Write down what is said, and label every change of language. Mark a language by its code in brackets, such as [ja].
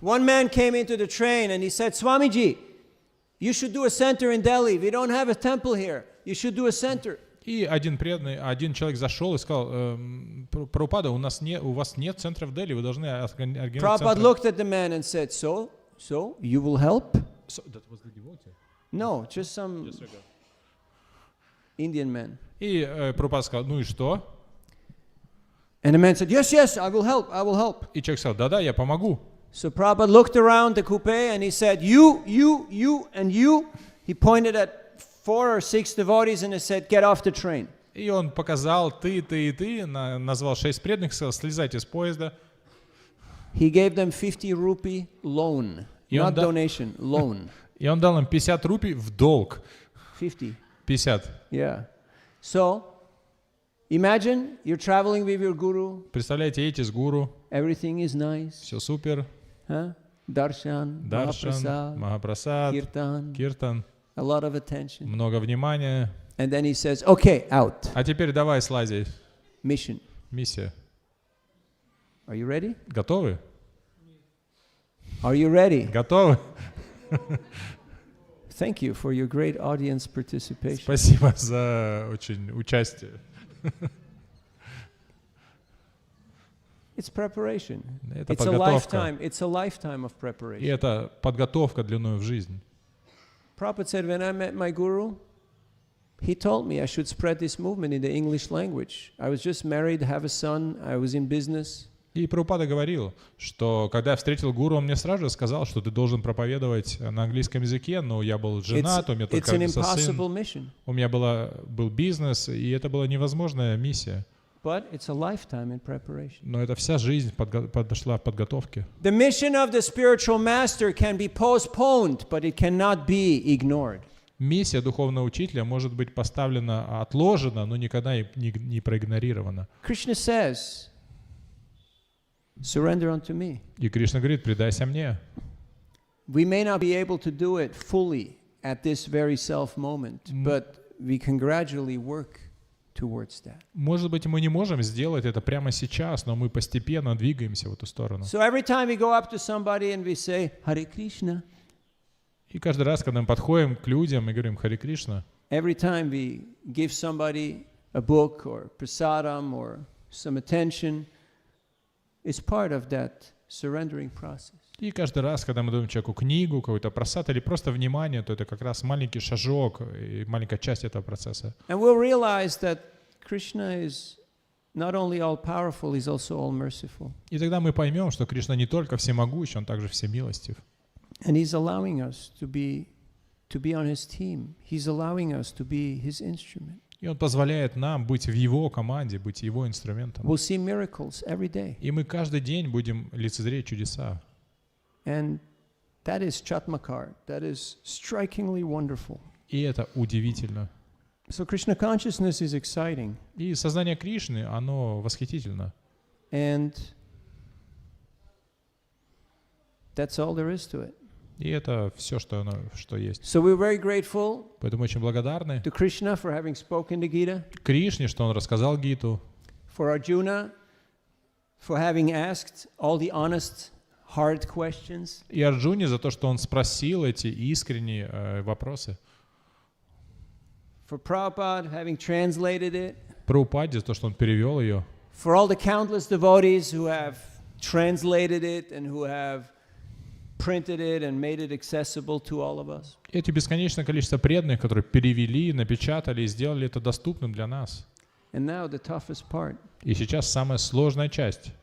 [en] One man came into the train and he said, Swamiji, you should do a center in Delhi. We don't have a temple here. You should do a center. [ru] И один человек зашел и сказал, Прабхупада, у вас нет центра в Дели, вы должны организовать [en] Prabhupada [ru] центр. [en] looked at the man and said, so you will help? That was the devotee? No, just some Indian man. [ru] И Прабхупада сказал, ну и что? [en] And the man said, yes, I will help. [ru] И человек сказал, да, я помогу. [en] So Prabhupada looked around the coupe and he said, you, and you. He pointed at 4 or 6 devotees and he said, get off the train. [ru] И он показал, ты и ты, назвал 6 преданных, сказал, слезайте с поезда. [en] He gave them 50 rupee loan, not donation, loan. [ru] И он дал им 50 рупий в долг. [en] 50. 50. Yeah. So, imagine you're traveling with your guru. [ru] Представляете, едете с гуру. [en] Everything is nice. [ru] Все супер. [en] Huh? Darshan, [ru] Махапрасад, Киртан. [en] A lot of attention. [ru] Много внимания. [en] And then he says, okay, out. [ru] А теперь давай слази. [en] Mission. [ru] Миссия. [en] Are you ready? [ru] Готовы? [en] Are you ready? [ru] Готовы? [en] Thank you for your great audience participation. [ru] Спасибо за очень участие. [en] It's preparation. [ru] Это [en] It's a [ru] подготовка. [en] lifetime. It's a lifetime of [ru] И [en] preparation. [ru] это подготовка длиной в жизнь. [en] Prabhupada said, when I met my guru, he told me I should spread this movement in the English language. I was just married, have a son, I was in business. [ru] И Прабхупада говорил, что когда я встретил гуру, он мне сразу же сказал, что ты должен проповедовать на английском языке, но я был женат, у меня только сын, у меня был бизнес, и это была невозможная миссия. [en] But it's a lifetime in preparation. [ru] Но это вся жизнь подошла в подготовке. [en] The mission of the spiritual master can be postponed, but it cannot be ignored. [ru] Миссия духовного учителя может быть поставлена, отложена, но никогда не проигнорирована. [en] Krishna says, surrender unto me. [ru] И Кришна говорит, предайся мне. [en] We may not be able to do it fully at this very self moment, but we can gradually work towards that. [ru] Может быть, мы не можем сделать это прямо сейчас, но мы постепенно двигаемся в эту сторону. [en] So every time we go up to somebody and we say, Hare Krishna, [ru] и каждый раз, когда мы подходим к людям и говорим Харе Кришна, [en] every time we give somebody a book or prasadam or some attention, it's part of that surrendering process. [ru] и каждый раз, когда мы даем человеку книгу, какой-то просад или просто внимание, то это как раз маленький шажок и маленькая часть этого процесса. [en] And we'll realize that Krishna is not only all-powerful, he's also all-merciful. [ru] И тогда мы поймем, что Кришна не только всемогущ, он также всемилостив. [en] And he's allowing us to be on his team. He's allowing us to be his instrument. [ru] И он позволяет нам быть в его команде, быть его инструментом. [en] We'll see miracles every day. [ru] И мы каждый день будем лицезреть чудеса. [en] And that is Chatmakar. That is strikingly wonderful. [ru] И это удивительно. [en] So Krishna consciousness is exciting. [ru] И сознание Кришны, оно восхитительно. [en] And that's all there is to it. [ru] И это все, что есть. [en] So we're very grateful [ru] Поэтому очень благодарны [en] to Krishna for having spoken the Gita, [ru] Кришне, что он рассказал Гиту, [en] for Arjuna for having asked all the honest, hard questions. [ru] И Арджуне за то, что он спросил эти искренние вопросы. [en] For Prabhupada, having translated it. [ru] Прабхупаде за то, что он перевел ее. [en] For all the countless devotees who have translated it and who have printed it and made it accessible to all of us. [ru] Эти бесконечное количество преданных, которые перевели, напечатали и сделали это доступным для нас. [en] And now the toughest part. [ru] И сейчас самая сложная часть.